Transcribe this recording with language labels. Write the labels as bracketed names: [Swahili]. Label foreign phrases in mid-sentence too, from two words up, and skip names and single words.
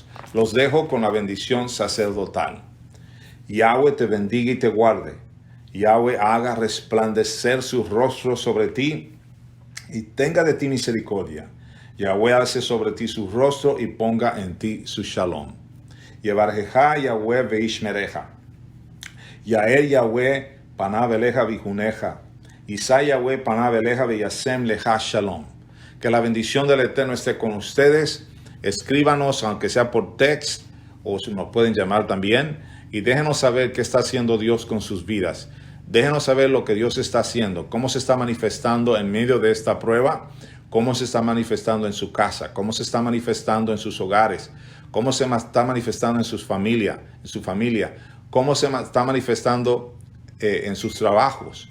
[Spanish] Los dejo con la bendición sacerdotal. Yahweh te bendiga y te guarde. Yahweh haga resplandecer su rostro sobre ti y tenga de ti misericordia. Yahweh alce sobre ti su rostro y ponga en ti su shalom. [Hebrew] יברכך יהוה וישמרך. יאר יהוה פניו אליך ויחנך. ישא יהוה פניו אליך וישם לך שלום. [Spanish] Que la bendición del Eterno esté con ustedes. Escríbanos, aunque sea por text, o si nos pueden llamar también, y déjenos saber qué está haciendo Dios con sus vidas. Déjenos saber lo que Dios está haciendo, cómo se está manifestando en medio de esta prueba, cómo se está manifestando en su casa, cómo se está manifestando en sus hogares, cómo se está manifestando en su familia, cómo se está manifestando en sus trabajos.